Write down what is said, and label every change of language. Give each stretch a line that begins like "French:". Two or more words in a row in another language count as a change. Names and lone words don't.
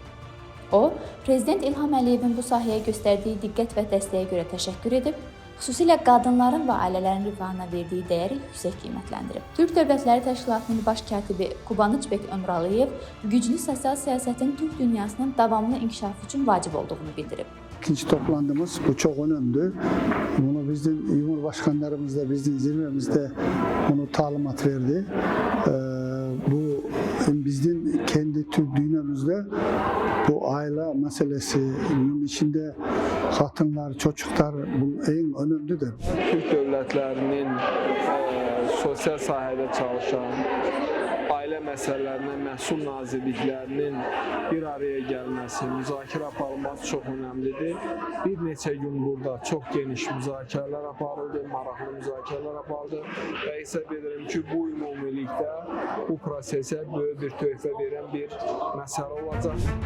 Azerbaijani: O, Prezident İlham Əliyevin bu sahəyə göstərdiyi diqqət və dəstəyə görə təşəkkür edib, xüsusilə qadınların və ailələrin rifahına verdiyi dəyəri yüksək qiymətləndirib. Türk Dövlətləri Təşkilatının baş katibi Kubanıçbek Ömralıyev güclü sosial siyasətin Türk dünyasının davamlı inkişafı üçün vacib olduğunu bildirib.
Turkish: İkinci toplantımız bu çok önemli. Bunu bizim Cumhurbaşkanlarımız da bizim zirvemizde bunu talimat verdi. Bu bizim kendi Türk dünyamızda bu aile meselesinin içinde kadınlar, çocuklar bu en önemlidir. Türk devletlerinin
Azerbaijani: sosyal sahədə çalışan, ailə məsələlərinə məsul nazirliklərinin bir araya gəlməsi, müzakirə aparılması çox önəmlidir. Bir neçə gün burada çox geniş müzakirələr aparıldı, maraqlı müzakirələr aparıldı və hesab edirəm ki, bu ümumilikdə bu prosesə böyük bir töhfə verən bir məsələ olacaq.